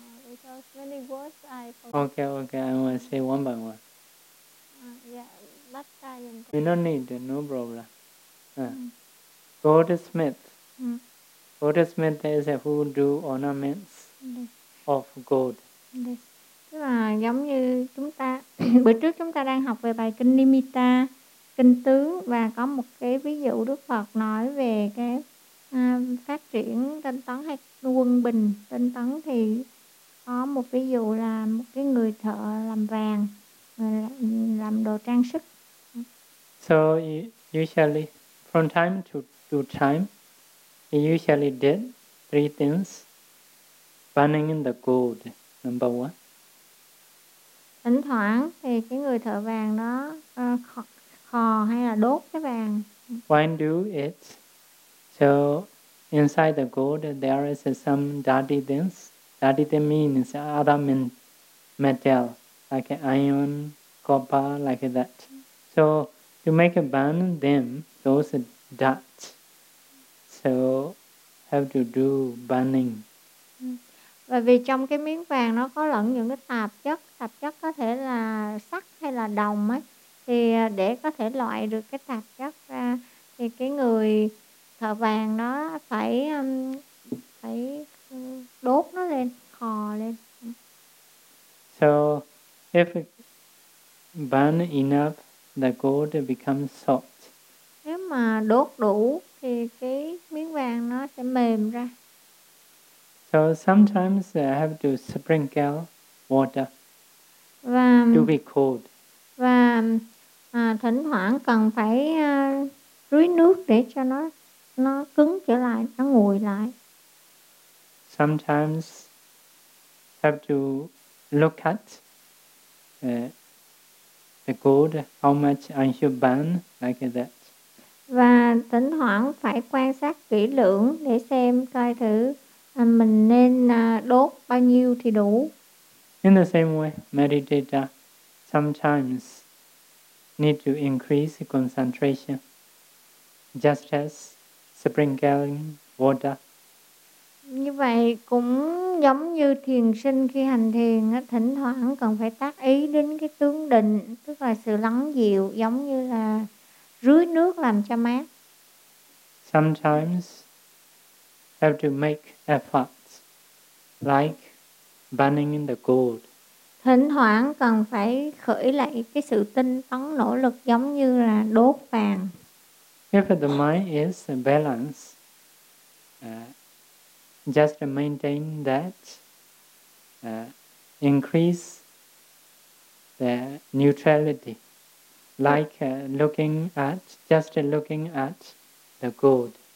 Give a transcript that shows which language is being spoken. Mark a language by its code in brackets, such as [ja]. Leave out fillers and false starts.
[en] Because many words I forget. Okay, I want to say one by one. Yeah, that time. We don't need it, no problem. Goldsmith. Goldsmith is who do ornaments of gold. [vi] Tức là giống như chúng ta, bữa trước chúng ta đang học về bài Kinh Nimitta, Kinh Tướng, và có một cái ví dụ Đức Phật nói về cái phát triển tinh tấn hay quân bình tinh tấn, thì có một ví dụ là một cái người thợ làm vàng, làm đồ trang sức. [en] So usually from time to time he usually did three things: burning in the gold, number one. [vi] Thỉnh thoảng thì cái người thợ vàng đó khò hay là đốt cái vàng. [en] Why do it? So inside the gold there is some dirty things. Dirty things means other metal, like iron, copper, like that. So to make a band, then those dots. So have to do burning. [vi] Và vì trong cái miếng vàng nó có lẫn những cái tạp chất có thể là sắt hay là đồng ấy, thì để có thể loại được cái tạp chất ra thì cái người thợ vàng nó phải phải đốt nó lên, khò lên. [en] So if it burn enough, the gold becomes soft. [vi] Nếu mà đốt đủ thì cái miếng vàng nó sẽ mềm ra. [en] So sometimes I have to sprinkle water to be cold. [vi] Và thỉnh thoảng cần phải rưới nước để cho nó cứng trở lại, nó nguội lại. [en] Sometimes have to look at the gold, how much I should burn, like that. [vi] Và thỉnh thoảng phải quan sát kỹ lưỡng để xem coi thử mình nên đốt bao nhiêu thì đủ. [en] In the same way, meditator sometimes need to increase concentration, just as sprinkling water. [vi] Như vậy cũng giống như thiền sinh khi hành thiền, thỉnh thoảng cần phải tác ý đến cái tướng định, tức là sự lắng dịu, giống như là rưới nước làm cho mát. [en] Sometimes have to make efforts, like burning in the gold. [vi] Thỉnh thoảng cần phải khởi lại cái sự tinh tấn nỗ lực giống như là đốt vàng. [en] If the mind is balanced, just maintain that, increase the neutrality, like looking at the gold.